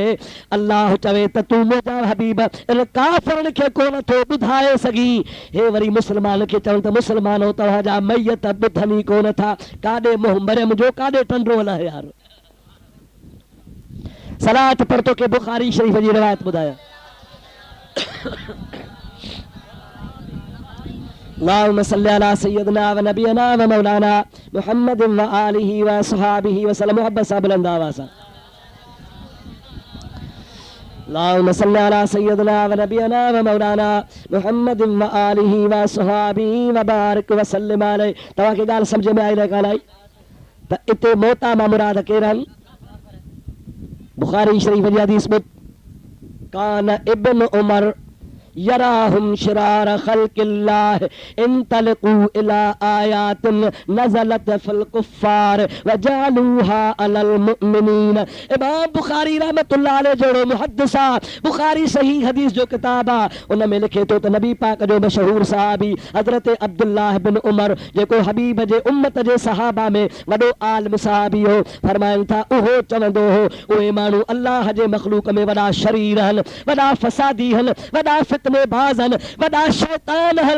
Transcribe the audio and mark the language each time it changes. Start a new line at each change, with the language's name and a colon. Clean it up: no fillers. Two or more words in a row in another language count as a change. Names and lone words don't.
Sindhi: अल्लाह चवे त तूं मुंहिंजा हबीब इन काफ़िरनि खे कोन थो ॿुधाए सघी। हे वरी मुस्लमान खे चवनि त मुस्लमानो तव्हांजा मैयत ॿुधनि ई कोन था। काॾे मुंहुं मरियम जो, काॾे टंडो न यार। सलात पर तो के बुखारी शरीफ जी रिवायत ॿुधाया।
Arabic: اللهم صل على سيدنا و نبينا و مولانا محمد و آله و صحبه و سلم.
Sindhi: मोहब्बत सां बुलंद आवाज़ सां
Arabic: اللهم صل على سيدنا و نبينا و مولانا محمد و آله و صحبه و بارك و سلم عليه.
Sindhi: तव्हांखे ॻाल्हि सम्झ में आई न कान आई? त इते मौता मां मुराद केरु आहिनि? बुखारी शरीफ जी हदीस में
Arabic: كان ابن عمر يراهم شرار خلق الله انطلقوا إلى آيات نزلت في الكفار فجعلوها على المؤمنين.
Sindhi: इमाम बुखारी
Arabic: رحمة الله عليه
Sindhi: जो मुहद्दिसा बुखारी सही हदीस जो किताब आ उन में लिखे तो नबी पाक जो मशहूर सहाबी हजरत अब्दुल्लाह बिन उमर जेको हबीब जे उम्मत जे सहाबा में वडो आलिम सहाबी हो फरमाइन था उहो चवंदो हो उहे माण्हू अल्लाह जे मखलूक में वॾा शरीर हन वॾा फसादी हन वॾा फितनेबाज़ हन वॾा शैतान हन।